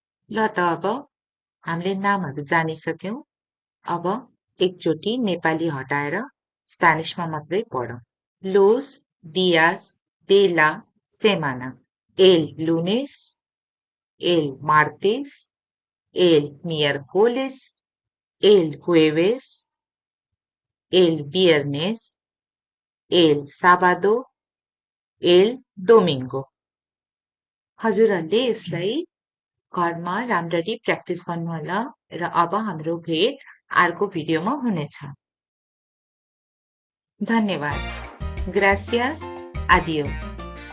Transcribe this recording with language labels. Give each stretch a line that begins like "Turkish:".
Nepali: ल त अब हामीले नामहरू जानिसक्यौं। अब एकचोटि नेपाली हटाएर स्पेनिशमा मात्रै पढौं।
Spanish: Los días de la semana: el lunes, el martes, el miércoles, el jueves, el viernes, el sábado, el domingo।
Nepali: हजुरहरूले यसलाई घरमा राम्ररी प्र्याक्टिस गर्नुहोला र अब हाम्रो भेट अर्को भिडियोमा हुनेछ।
Spanish: धन्यवाद। Gracias. Adiós.